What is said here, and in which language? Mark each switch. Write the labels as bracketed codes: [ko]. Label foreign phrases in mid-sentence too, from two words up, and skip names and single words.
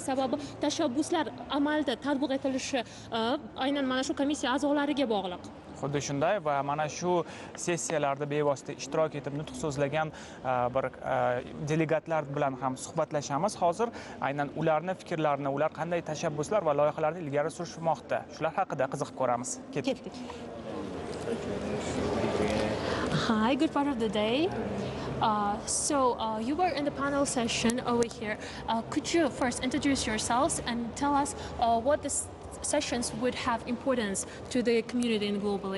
[uz] Sababi tashabbuslar amalda tatbiq etilishi aynan mana shu komissiya a'zolariga bog'liq. Xuddi shunday va mana shu sessiyalarda bevosita ishtirok etib nutq so'zlagan bir delegatlar bilan ham suhbatlashamiz. Hozir aynan ularning fikrlarini, ular qanday tashabbuslar va loyihalarni ilgari surishmoqda, shular haqida qiziqib ko'ramiz. Ketdik. [en] Hi, good part of the day. You were in the panel session over here. Could you first introduce yourselves and tell us what the sessions would have importance to the community and globally?